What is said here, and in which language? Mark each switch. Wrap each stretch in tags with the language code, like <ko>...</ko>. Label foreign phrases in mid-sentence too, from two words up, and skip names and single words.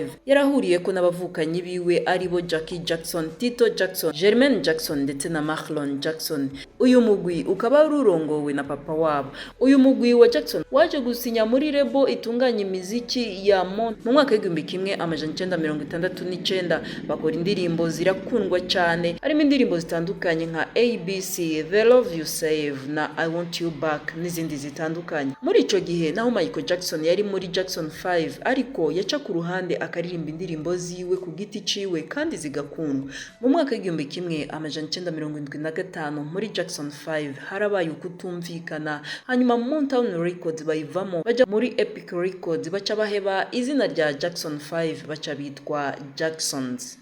<rn>Yarahuriye ko n'abavukanyi biwe aribo Jackie Jackson, Tito Jackson, Jermaine Jackson ndetse na Marlon Jackson. Uyu mugwi ukaba urongowe na papa wabo. Uyu mugwi wa Jackson waje gusinya muri lebo itunganya imiziki ya Mon mu mwaka w'1969, bakora indirimbo zirakundwa cyane, harimo indirimbo zitandukanye nka ABC, The Love You Save na I Want You Back n'izindi zitandukanye. Muri ico gihe naho Michael Jackson yari muri Jackson 5, ariko yaca ku ruhande akaririmba indirimbo ziwe ku giti ciwe kandi zigakundwa. Mu mwaka w'1975 muri Jackson 5 harabaye ukutumvikana, hanyuma Mountain Records bayivamo baja muri Epic Records, baca baheba izina rya Jackson 5 baca bitwa Jacksons.</rn>